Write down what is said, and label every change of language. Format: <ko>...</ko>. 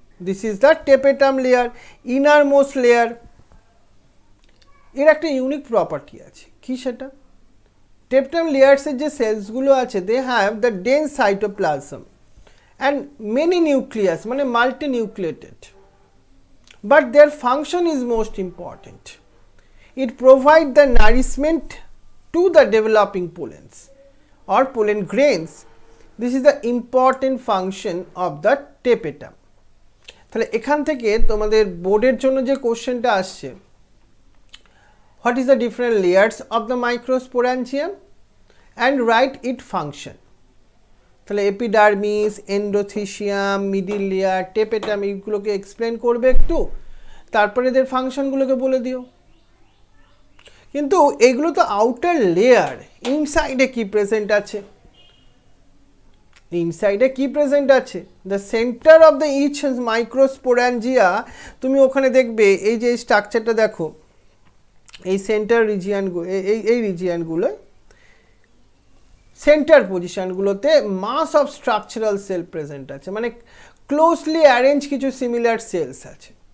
<en>This is the tapetum layer, innermost layer.</en> <bn>এর একটা unique property আছে, কি সেটা, টেপেটাম লেয়ার্সের যে সেলসগুলো আছে</bn> <en>They have the dense cytoplasm and many nucleus, মানে multinucleated, but their function is most important. It provides the nourishment to the developing pollens or pollen grains. This is the important function of the tapetum.</en> <bn>তাহলে এখান থেকে তোমাদের বোর্ডের জন্য যে কোশ্চেনটা আসছে,</bn> <en>what is the different layers of the microsporangium and write its function.</en> <bn>তাহলে এপিডার্মিস, এন্ডোথিসিয়াম, মিডিল লেয়ার, টেপেটাম এইগুলোকে এক্সপ্লেন করবে একটু, তারপরে এদের ফাংশনগুলোকে বলে দিও। কিন্তু এগুলো তো আউটার লেয়ার, ইনসাইডে কি প্রেজেন্ট আছে, ইনসাইডে কি প্রেজেন্ট আছে,</bn> <en>the centre of the each microsporangia,</en> <bn>তুমি ওখানে দেখবে এই যে স্ট্রাকচারটা দেখো, এই সেন্টার রিজিয়ানগুলো, এই রিজিয়ানগুলো centre পজিশনগুলোতে mass of structural sell present আছে, মানে ক্লোজলি অ্যারেঞ্জ কিছু সিমিলার সেলস আছে।</bn>